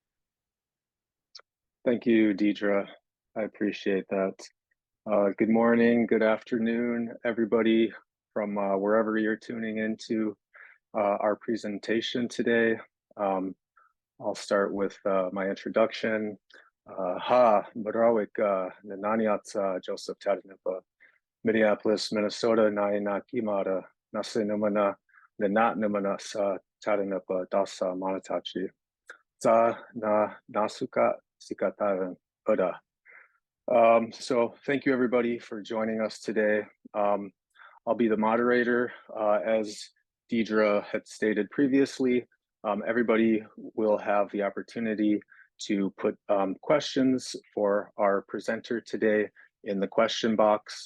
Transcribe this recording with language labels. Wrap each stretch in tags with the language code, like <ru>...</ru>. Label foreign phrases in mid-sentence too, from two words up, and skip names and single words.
<en>Thank you, Deidre. I appreciate that. Good morning, good afternoon, everybody from wherever you're tuning into our presentation today. I'll start with my introduction.</en> <com>Marawik Nananiat Joseph Tahdooahnippah, Minneapolis, Minnesota, Naina Kimara, Nasinumana, Nanat Numana Sa Tahdooahnippah, Dasa Manatachi, Za Na Nasuka Sikataran Oda.</com> <en>So thank you everybody for joining us today. I'll be the moderator. As Deidre had stated previously, everybody will have the opportunity to put questions for our presenter today in the question box.</en>